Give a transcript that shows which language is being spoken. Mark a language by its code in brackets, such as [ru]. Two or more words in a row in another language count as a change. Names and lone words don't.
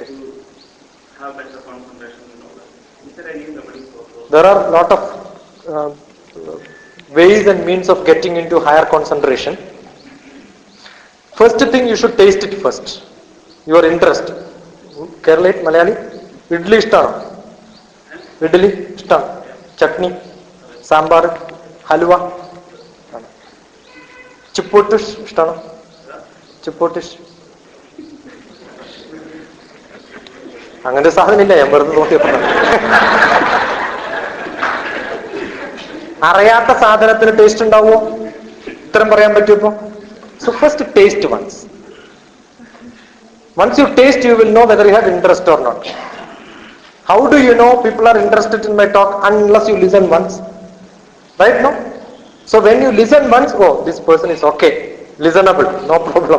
[en] to have better concentration and all that. Is there any remedy for those? There are a lot of ways and means of getting into higher concentration. First thing, you should taste it first. Your interest. Kerala, [ml] മലയാളി? ഇഡ്ഡലി ഇഷ്ടാണോ. ഇഡ്ഡലി ഇഷ്ടാണോ. Chutney, sambar, halwa. ചിപ്പോട്ടിഷ് ഇഷ്ടാണോ. Chippotish. അങ്ങനെ സാധനമില്ല, ഞാൻ വെറുതെ നോക്കിയപ്പോൾ. അറിയാത്ത സാധനത്തിന് ടേസ്റ്റ് ഉണ്ടാവുമോ? ഉത്തരം പറയാൻ പറ്റുമോ? [en] So first taste once. Once you taste, you will know whether you have interest or not. How do you know people are interested in my talk? Unless you listen once. Right now? So when you listen once, this person is okay, listenable, no problem.